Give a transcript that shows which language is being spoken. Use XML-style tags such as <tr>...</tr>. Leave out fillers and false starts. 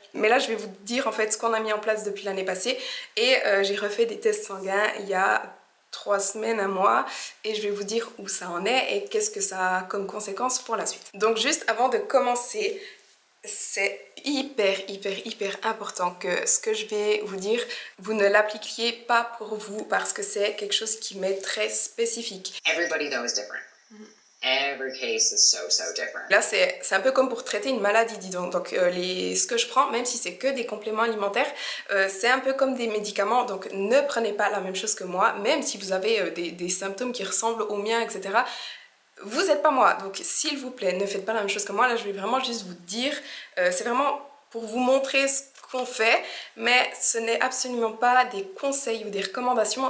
<fr>Mais là, je vais vous dire en fait ce qu'on a mis en place depuis l'année passée et j'ai refait des tests sanguins il y a 3 semaines, un mois et je vais vous dire où ça en est et qu'est-ce que ça a comme conséquence pour la suite. Donc juste avant de commencer, c'est hyper important que ce que je vais vous dire, vous ne l'appliquiez pas pour vous parce que c'est quelque chose qui m'est très spécifique.</fr> <en>Everybody though is different. Every case is so different.</en> <fr>Là, c'est un peu comme pour traiter une maladie, dis donc. Donc, ce que je prends, même si c'est que des compléments alimentaires, c'est un peu comme des médicaments. Donc, ne prenez pas la même chose que moi, même si vous avez des symptômes qui ressemblent aux miens, etc. Vous n'êtes pas moi. Donc, s'il vous plaît, ne faites pas la même chose que moi. Là, je vais vraiment juste vous dire, c'est vraiment pour vous montrer ce qu'on fait, mais ce n'est absolument pas des conseils ou des recommandations.</fr>